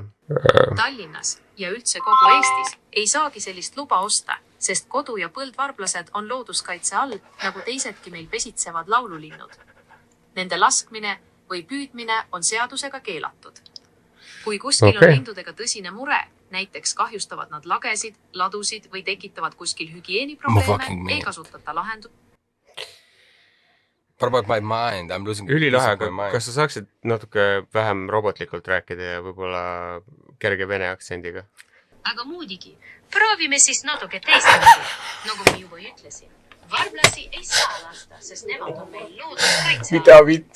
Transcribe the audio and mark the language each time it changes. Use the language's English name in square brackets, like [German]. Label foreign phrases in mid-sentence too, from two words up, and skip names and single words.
[Estonian] Tallinnas ja üldse kogu Eestis ei saagi sellist luba osta, sest kodu- ja põldvarblased on looduskaitse all, nagu teisedki meil pesitsevad laululinnud. Nende laskmine või püüdmine on seadusega keelatud. Kui kuskil on lindudega tõsine mure, näiteks kahjustavad nad lagesid, ladusid või tekitavad kuskil hügieeniprobleeme, ei kasutata lahendust. [English] What about my mind? I'm losing [Estonian] Ülilahe, aga kas sa saaksid natuke vähem robotlikult rääkida ja võib-olla kerge vene aktsendiga? Aga muudigi, proovime siis natuke teistmoodi. Nagu ma juba ütlesin, varblasi ei saa lasta, sest nemad on meil looduskaitse. Mida vittu?